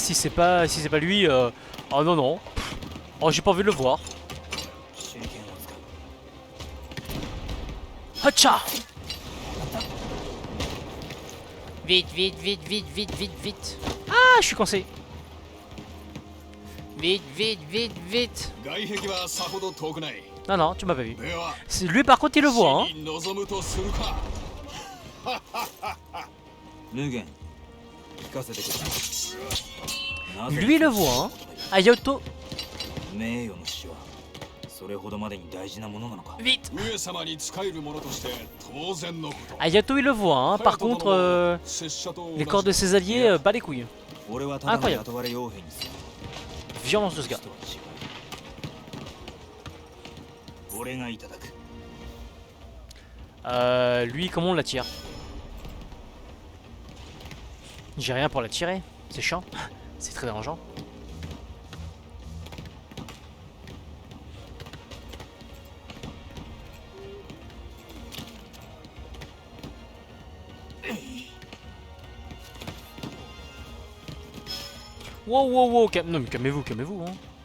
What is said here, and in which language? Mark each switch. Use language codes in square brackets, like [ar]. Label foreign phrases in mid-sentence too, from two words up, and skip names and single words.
[fr] Si c'est pas lui, oh non non. Oh j'ai pas envie de le voir. Hacha! Vite, vite, vite, vite, vite, vite, vite. Ah, je suis coincé. Vite, vite, vite, vite. [ja] 外壁はさほど遠くない。 [fr] Non, non, tu m'as pas vu. [ja] では、 [fr] Lui par contre il le voit, hein. [ja] 死に臨むとするか。無限聞かせてくれ。なぜ [fr] Lui le voit, hein. Ayato. [ja] 名誉の死はそれほどまでに大事なものなのか。 [fr] Vite. [ja] 上様に仕える者として当然のこと。 [fr] Ayato il le voit, hein. Par contre, [ja] 拙者と同じ [fr] les corps de ses alliés, bat les couilles. [ja] 俺はただの雇われ傭兵にする。 [fr] Violence de ce gars. [ja] 俺がいただく。 [fr] Lui, comment on la tire? J'ai rien pour la tirer. C'est chiant. C'est très dérangeant. Wow, wow, wow, non mais calmez-vous, calmez-vous, hein.